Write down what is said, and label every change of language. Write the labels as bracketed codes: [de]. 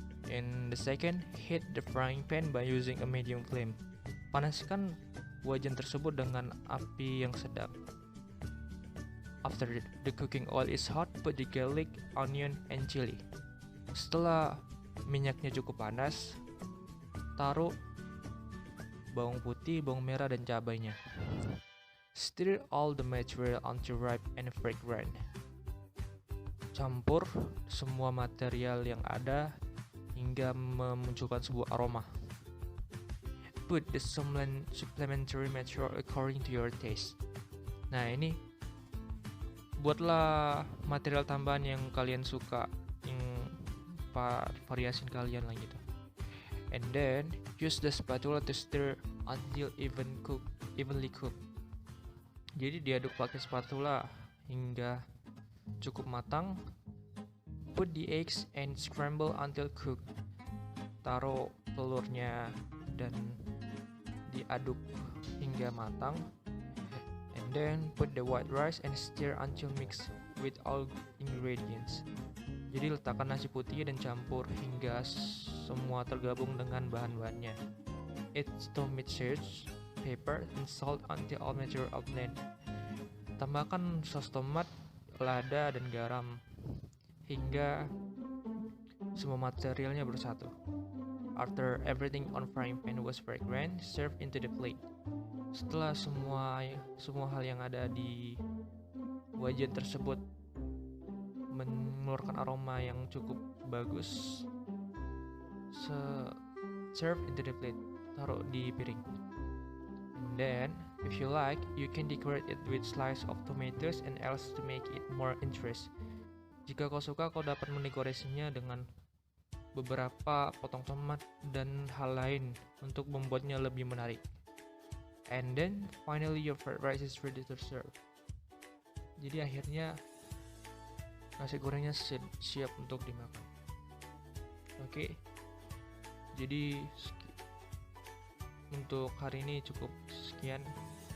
[en] And the second, heat the frying pan by using a medium flame. [id] Panaskan wajan tersebut dengan api yang sedang. [en] After the cooking oil is hot, put the garlic, onion, and chili. [id] Setelah minyaknya cukup panas, taruh bawang putih, bawang merah, dan cabainya. [en] Stir all the material until ripe and fragrant. [id] Campur semua material yang ada hingga memunculkan sebuah aroma. [en] Put the supplementary material according to your taste. [id] Nah, ini buatlah material tambahan yang kalian suka, yang variasi kalian lah gitu. [en] And then use the spatula to stir until evenly cooked. [id] Jadi diaduk pakai spatula hingga cukup matang. [en] Put the eggs and scramble until cooked. [id] Taruh telurnya dan diaduk hingga matang. [en] And then put the white rice and stir until mixed with all ingredients. [id] Jadi letakkan nasi putih dan campur hingga semua tergabung dengan bahan-bahannya. [en] Add tomato sauce, pepper, and salt until all material are blend. [id] Tambahkan saus tomat, lada, dan garam hingga semua materialnya bersatu. [en] After everything on frying pan was fragrant, serve into the plate. [id] Setelah semua hal yang ada di wajan tersebut mengeluarkan aroma yang cukup bagus, serve into the plate, taruh di piring. [en] And then, if you like, you can decorate it with slice of tomatoes and else to make it more interest. [id] Jika kau suka, kau dapat mendekorasinya dengan beberapa potong tomat dan hal lain untuk membuatnya lebih menarik. [en] And then, finally your fried rice is ready to serve. [id] Jadi akhirnya nasi gorengnya siap untuk dimakan. Oke. Jadi untuk hari ini cukup sekian.